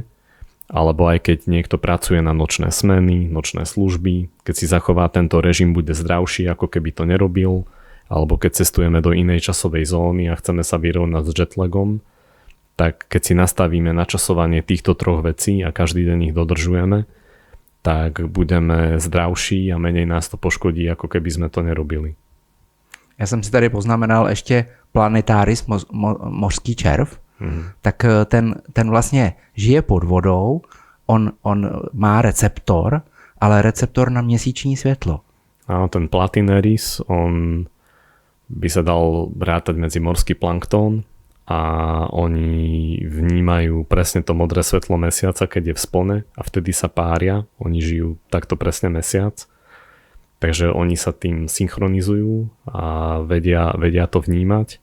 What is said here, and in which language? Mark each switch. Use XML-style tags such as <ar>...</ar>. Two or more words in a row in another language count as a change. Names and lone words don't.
<sk>Alebo aj keď niekto pracuje na nočné smeny, nočné služby, keď si zachová tento režim, bude zdravší, ako keby to nerobil, alebo keď cestujeme do inej časovej zóny a chceme sa vyrovnať s jetlagom, tak keď si nastavíme načasovanie týchto troch vecí a každý deň ich dodržujeme, tak budeme zdravší a menej nás to poškodí, ako keby sme to nerobili.</sk> <cs>Já jsem si tady poznamenal ještě Planetaris, mořský červ, tak ten vlastně žije pod vodou, on má receptor ale receptor na měsíční světlo.</cs> <sk>Áno, ten Platineris, on by sa dal rátať medzi morský planktón a oni vnímajú presne to modré svetlo mesiaca, keď je v splne a vtedy sa pária. Oni žijú takto presne mesiac. Takže oni sa tým synchronizujú a vedia to vnímať.</sk>